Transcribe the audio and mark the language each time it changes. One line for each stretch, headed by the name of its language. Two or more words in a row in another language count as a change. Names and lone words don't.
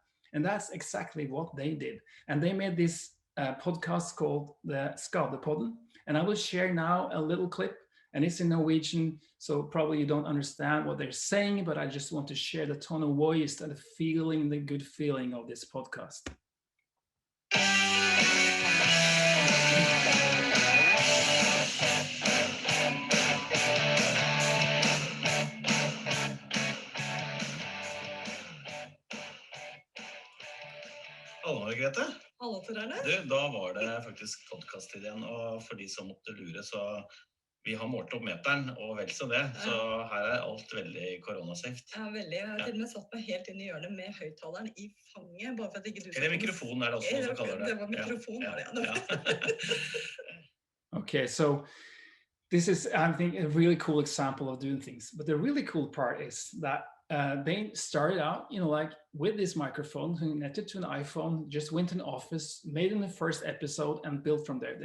English: And that's exactly what they did. And they made this podcast called the Skadepodden. And I will share now a little clip, and it's in Norwegian, so probably you don't understand what they're saying, but I just want to share the tone of voice and the feeling, the good feeling of this podcast.
Norwegian: Hallo, Grete. Hallo, du, da var det faktisk podcast-tid igjen, og for de som måtte lure, så vi har målt opp meteren, og vel så det, så her er alt veldig koronasafe. Ja, veldig. Jeg har til og med satt meg helt inn i hjørnet med høyttaleren i fanget, bare for at ikke du... Eller mikrofon er det også noen som kaller det. Det var mikrofon, var det.
English: Okay, so this is, I think, a really cool example of doing things. But the really cool part is that they started out, you know, like with this microphone, connected to an iPhone, just went in office, made in the first episode, and built from there.